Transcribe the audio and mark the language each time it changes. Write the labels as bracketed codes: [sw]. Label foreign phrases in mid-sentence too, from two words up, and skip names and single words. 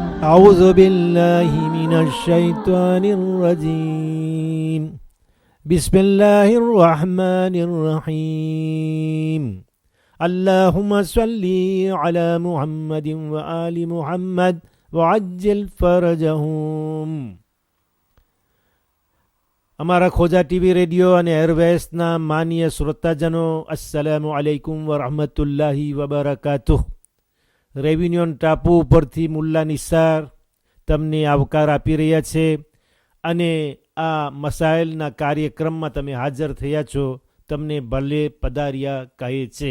[ar] أعوذ بالله من الشيطان الرجيم بسم الله الرحمن الرحيم اللهم صل على محمد وآل محمد وعجل فرجهم. [gu] અમારા ખોજા ટીવી રેડિયો અને એરવેસના માનીય શ્રોતાજનો, [ar] السلام عليكم ورحمة الله وبركاته. [gu] રેવિન્યુન ટાપુ ઉપરથી મુલ્લા નિસાર તમને આવકાર આપી રહ્યા છે અને આ મસાઇલના કાર્યક્રમમાં તમે હાજર થયા છો, તમને ભલે પધાર્યા કહે છે.